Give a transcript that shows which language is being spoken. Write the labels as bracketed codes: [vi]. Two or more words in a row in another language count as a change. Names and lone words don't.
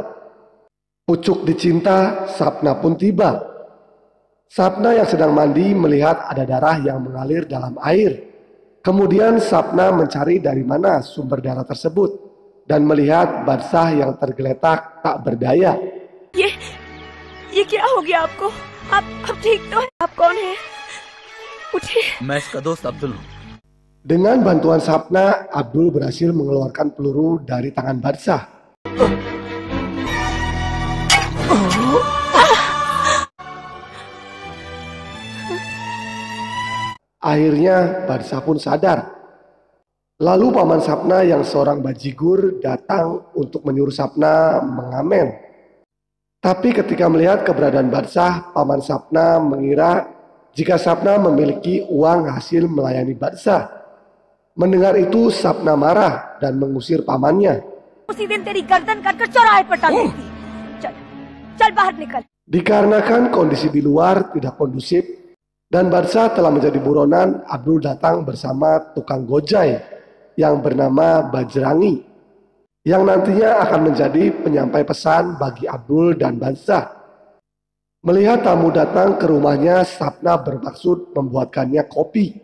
[id] Pucuk dicinta, Sapna pun tiba. Sapna yang sedang mandi melihat ada darah yang mengalir dalam air. Kemudian Sapna mencari dari mana sumber darah tersebut dan melihat Barsah yang tergeletak tak berdaya. [hi] ये क्या हो गया आपको? आप ठीक तो है? आप कौन है? उठिए। मैं इसका दोस्त अब्दुल हूँ। [id] Dengan bantuan Sapna, Abdul berhasil mengeluarkan peluru dari tangan Barsah. Akhirnya Barsah pun sadar. Lalu paman Sapna yang seorang bajigur datang untuk menyuruh Sapna mengamen. Tapi ketika melihat keberadaan Barsah, paman Sapna mengira jika Sapna memiliki uang hasil melayani Barsah. Mendengar itu Sapna marah dan mengusir pamannya. [hi] उसी दिन तेरी गर्दन काटकर चौराहे पर टांग दी थी। चल, चल बाहर निकल। [id] Dikarenakan kondisi di luar tidak kondusif dan Barsah telah menjadi buronan, Abdul datang bersama tukang gojai yang bernama Bajrangi, yang nantinya akan menjadi penyampai pesan bagi Abdul dan Barsah. Melihat tamu datang ke rumahnya, Sapna bermaksud membuatkannya kopi.